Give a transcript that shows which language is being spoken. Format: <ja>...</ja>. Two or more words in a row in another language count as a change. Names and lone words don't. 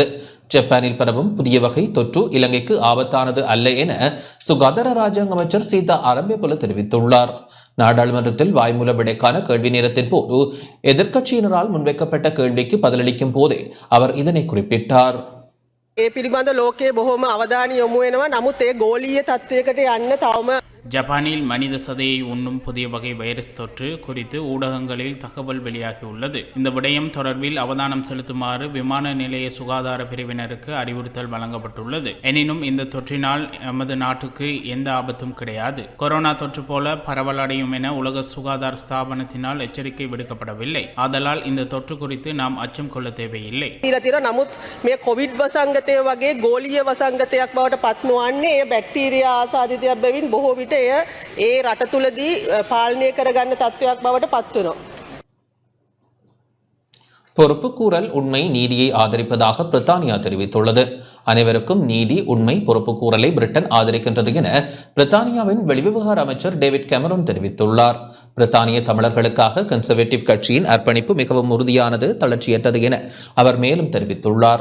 <ta>ஜப்பானில் பரவும் புதிய வகை தொற்று இலங்கைக்கு ஆபத்தானது அல்ல என சுகாதார ராஜாங்க அமைச்சர் சீதா அரம்பேபுல தெரிவித்துள்ளார். நாடாளுமன்றத்தில் வாய்மூல விடைக்கான கேள்வி நேரத்தின் போது எதிர்க்கட்சியினரால் முன்வைக்கப்பட்ட கேள்விக்கு பதிலளிக்கும் போதே அவர் இதனை குறிப்பிட்டார்.</ta> <si>ඒ පිළිබඳ ලෝකයේ බොහොම අවධානය යොමු වෙනවා. නමුත් ඒ ගෝලීය තත්ත්වයකට යන්න තවම</si> <ta>ஜப்பானில் மனித சதையை உண்ணும் புதிய வகை வைரஸ் தொற்று குறித்து ஊடகங்களில் தகவல் வெளியாகியுள்ளது. இந்த விடயம் தொடர்பில் அவதானம் செலுத்துமாறு விமான நிலைய சுகாதார பிரிவினருக்கு அறிவுறுத்தல் வழங்கப்பட்டுள்ளது. எனினும் இந்த தொற்றினால் எமது நாட்டுக்கு எந்த ஆபத்தும் கிடையாது. கொரோனா தொற்று போல பரவலடையும் என உலக சுகாதார ஸ்தாபனத்தினால் எச்சரிக்கை விடுக்கப்படவில்லை. ஆதலால் இந்த தொற்று குறித்து நாம் அச்சம் கொள்ள தேவையில்லை.</ta> <si>නමුත් මේ කොවිඩ් වසංගතය වගේ ගෝලීය වසංගතයක් බවට පත් නොවන්නේ ඒ බැක්ටීරියා ආසාදිතයක් බැවින් බොහෝ විට ඒ රට තුලදී පාලනය කරගන්න තත්ත්වයක් බවට පත් වෙනවා.</si> <ta>பொறுப்புக்கூறல் உண்மை நீதியை ஆதரிப்பதாக பிரித்தானியா தெரிவித்துள்ளது. அனைவருக்கும் நீதி உண்மை பொறுப்புக்கூறலை பிரிட்டன் ஆதரிக்கின்றது என பிரித்தானியாவின் வெளிவிவகார அமைச்சர் டேவிட் கேமரூன் தெரிவித்துள்ளார். பிரித்தானிய தமிழர்களுக்காக கன்சர்வேட்டிவ் கட்சியின் அர்ப்பணிப்பு மிகவும் உறுதியானது, தளர்ச்சியற்றது என அவர் மேலும் தெரிவித்துள்ளார்.</ta>